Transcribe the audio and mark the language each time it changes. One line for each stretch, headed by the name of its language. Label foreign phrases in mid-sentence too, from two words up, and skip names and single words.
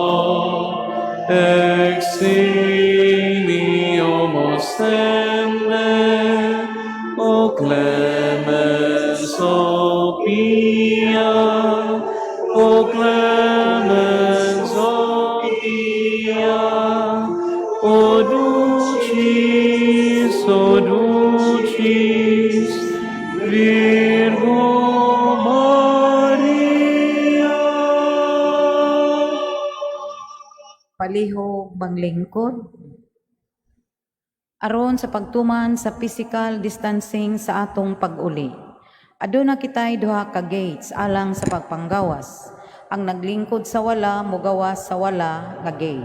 Latin: eximio mostende, o clemens, o pia, o clemens, o pia, o dulcis, Virgo Maria.
Cebuano: Palihog manglingkod. Aron sa pagtuman sa
English: physical distancing
Cebuano: sa atong pag-uli. Aduna kitay duha ka gates alang sa pagpanggawas. Ang naglingkod sa wala, mugawas sa wala nga gate.